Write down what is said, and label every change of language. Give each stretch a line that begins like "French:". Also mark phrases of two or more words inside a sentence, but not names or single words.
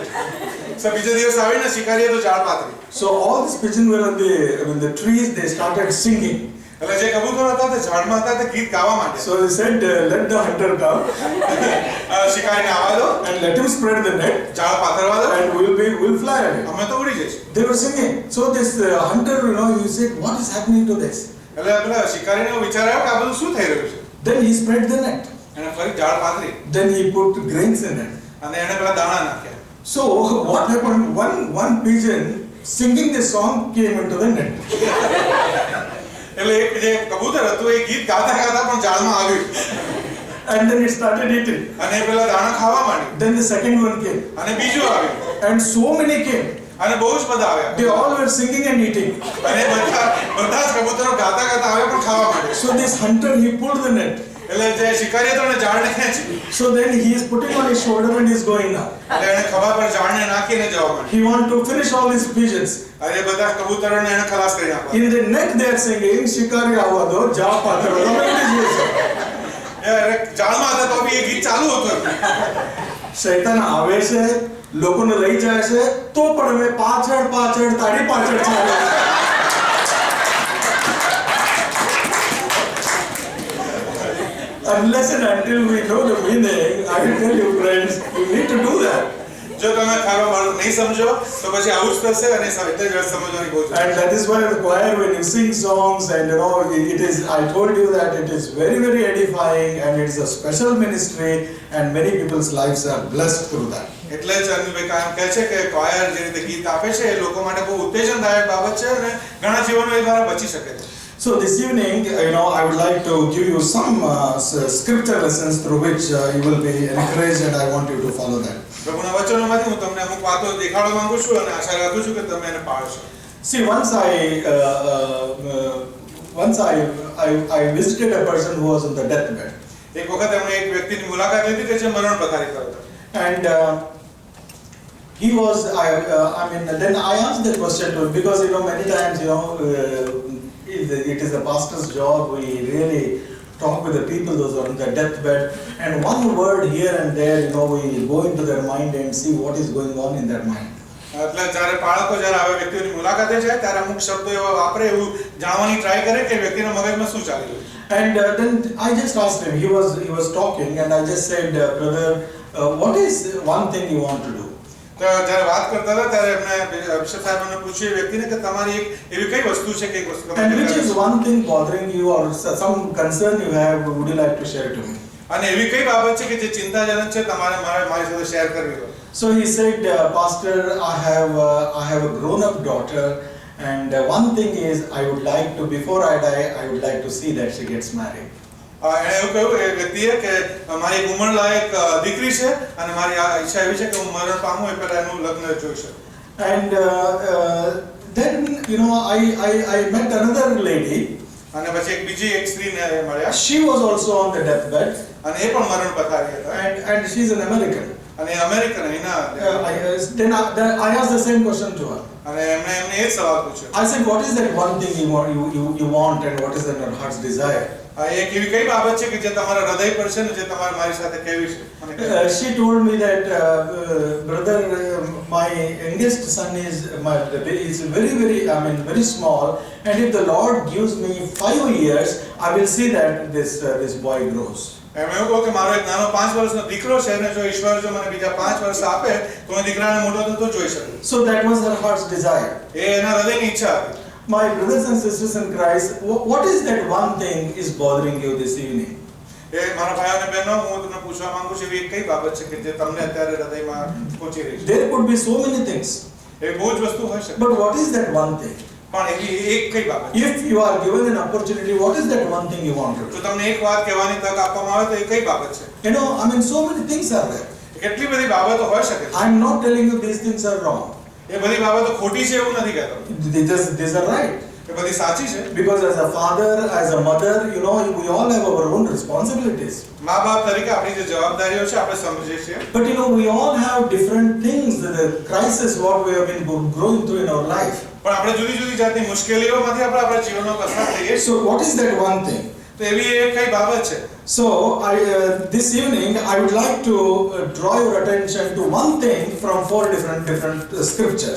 Gujarati: So બીજે દિવસ આવીને શિકારીએ તો જાળ પાથરી.
English: So all these pigeons were on the trees. They started singing.
Gujarati: એટલે જે કબૂતર હતા તે ઝાડમાં હતા તે ગીત ગાવા માટે.
English: So they said, let the hunter come
Gujarati: શિકારીને આવવા દો
English: and let him spread the net,
Gujarati: જાળ પાથરવા દો
English: and we'll fly away.
Gujarati: અમે તો ઉડી જઈશું.
English: They were singing. So this hunter, he said, what is happening to this?
Gujarati: એટલે પેલા શિકારીને વિચાર આવ્યો કે આ બધું શું થઈ રહ્યું છે.
English: Then he spread the net.
Gujarati: એને ફરી જાળ પાથરી
English: Then he put grains in it.
Gujarati: અને એને પેલા દાણા નાખ્યા.
English: So what happened? One pigeon singing this song came into the net.
Gujarati: એટલે એક જે કબૂતર હતું એ ગીત ગાતા ગાતા પણ જાળમાં આવ્યું
English: And then it started eating.
Gujarati: અને એ પેલા દાણા ખાવા માંડ્યું.
English: Then the second one came.
Gujarati: અને બીજું આવ્યું
English: And so many came.
Gujarati: અને બહુ જ બધા આવ્યા.
English: They all were singing and eating.
Gujarati: અને બધા જ કબૂતરો ગાતા ગાતા આવ્યા પણ ખાવા માંડ્યા.
English: So this hunter, he pulled the net.
Gujarati: એટલે જે શિકારીએ તો એને ઝાડને ખેંચી.
English: So then he is putting on his shoulder and he is going now.
Gujarati: એટલે એને ખભા પર ઝાડને નાખીને જવા માંડ્યું.
English: He want to finish all these pigeons.
Gujarati: અને બધા કબૂતરોને એને ખલાસ કરી નાખવા.
English: In the net they are singing,
Gujarati: શિકારી આવવા દો, જાળ પાથરવા દો. જાળમાં હતા તો બી એ ગીત ચાલુ હતું. શૈતાન આવે છે, લોકોને લઈ જાય છે, તો પણ અમે પાછળ તારી પાછળ ચાલે.
English: Unless and until we know the meaning, I will tell you friends, you need to do that.
Gujarati: જો તમે ખાવા મારું નહીં સમજો તો પછી આવું જ થશે અને એટલે જ સમજવાની બહુ જરૂર.
English: And that is why the choir, when you sing songs, and it is, I told you that it is very, very edifying, and it is a special ministry, and many people's lives are blessed through that.
Gujarati: એટલે જ અનિલભાઈ કાયમ કહે છે કે કોયર જે રીતે ગીત આપે છે એ લોકો માટે બહુ ઉત્તેજનદાયક બાબત છે અને ઘણા જીવનો એ દ્વારા બચી શકે છે.
English: So this evening, I would like to give you some scripture lessons through which you will be encouraged, and I want you to follow that.
Gujarati: પ્રભુના વચનોમાંથી હું તમને અમુક વાતો દેખાડવા માંગુ છું અને આશા રાખું છું કે તમે એને પાળશો.
English: See, once I visited a person who was on the deathbed.
Gujarati: એક વખત એમણે એક વ્યક્તિની મુલાકાત લીધી કે જે મરણ પથારી પર હતો.
English: And he was, then I asked the question to him because many times it is the pastor's job. We really talk with the people those are on their deathbed, and one word here and there, we go into their mind and see what is going on in their mind.
Gujarati: એટલે જ્યારે બાળકો જ્યારે આવા વ્યક્તિઓની મુલાકાતે જાય ત્યારે અમુક શબ્દો એવા વાપરે એવું જાણવાની ટ્રાય કરે કે વ્યક્તિના મગજમાં શું ચાલી રહ્યું.
English: And then I just asked him. He was talking, and I just said, brother, what is one thing you want to do?
Gujarati: તો જ્યારે વાત કરતા હતા ત્યારે એમણે અભિષેક સાહેબને પૂછ્યું એ વ્યક્તિને કે તમારી એક એવી કઈ વસ્તુ છે કે એક વસ્તુ
English: And which is one thing bothering you or some concern you have, would you like to share to me?
Gujarati: અને એવી કઈ બાબત છે કે જે ચિંતાજનક છે તમારે મારી સાથે શેર કરવી હોય.
English: So he said, Pastor, I have a grown-up daughter, and one thing is before I die, I would like to see that she gets married.
Gujarati: એણે એવું કહ્યું એ વ્યક્તિએ કે મારી એક ઉંમરલાયક દીકરી છે અને મારી આ ઈચ્છા એવી છે કે હું મરણ પામું એ પહેલા એનું લગ્ન જોઈ શકું.
English: And then, you know, I met another lady.
Gujarati: અને પછી એક બીજી એક સ્ત્રીને મળ્યા
English: She was also on the deathbed,
Gujarati: અને એ પણ મરણ પથારી હતા
English: and she's an American.
Gujarati: અને અમેરિકન એના
English: Then I asked the same question to her.
Gujarati: અને એમને એમને એ જ સવાલ પૂછ્યો
English: I said, what is that one thing you want, and what is that your heart's desire?
Gujarati: એક એવી કઈ બાબત છે કે જે તમારા હૃદય પર છે ને જે તમારે મારી સાથે કહેવી છે મને કહે.
English: She told me that, brother, my youngest son is very small, and if the Lord gives me 5 years, I will see that this boy grows.
Gujarati: એમ એવું કહું કે મારો એક નાનો 5 વર્ષનો દીકરો છે અને જો ઈશ્વર જો મને બીજા 5 વર્ષ આપે તો હું દીકરાને મોટો થતો જોઈ શકું.
English: So that was her heart's desire.
Gujarati: એ એના હૃદયની ઈચ્છા હતી.
English: My brothers and sisters in Christ, what is that one thing is bothering you this evening?
Gujarati: એ મારા ભાઈઓ અને બહેનો હું તમને પૂછવા માંગુ છું એવી એક કઈ બાબત છે કે જે તમને અત્યારે હૃદયમાં પહોંચી રહી છે.
English: There could be so many things,
Gujarati: એ બહુ જ વસ્તુ હોઈ શકે
English: but what is that one thing?
Gujarati: પણ એવી એક કઈ બાબત છે.
English: If you are given an opportunity, what is that one thing you want to do?
Gujarati: જો તમને એક વાત કહેવાની તક આપવામાં આવે તો એ કઈ બાબત છે.
English: You know, I mean, so many things are there.
Gujarati: કેટલી બધી બાબતો હોઈ શકે છે.
English: I'm not telling you these things are wrong.
Gujarati: એ બધી બાબતો ખોટી છે એવું નથી કહેતો.
English: These are right.
Gujarati: એ બધી સાચી છે.
English: Because as a father, as a mother, you know, we all have our own responsibilities.
Gujarati: મા બાપ તરીકે આપણી જે જવાબદારીઓ છે આપણે સમજીએ છીએ.
English: But you know, we all have different things, the crisis what we have been growing through in our life.
Gujarati: પણ આપણે જુદી જુદી જાતની મુશ્કેલીઓમાંથી આપણે આપણા જીવનમાં પસાર થઈએ છીએ.
English: So what is that one thing?
Gujarati: તો એવી એક કઈ બાબત છે.
English: So this evening I would like to draw your attention to one thing from 4 different scriptures.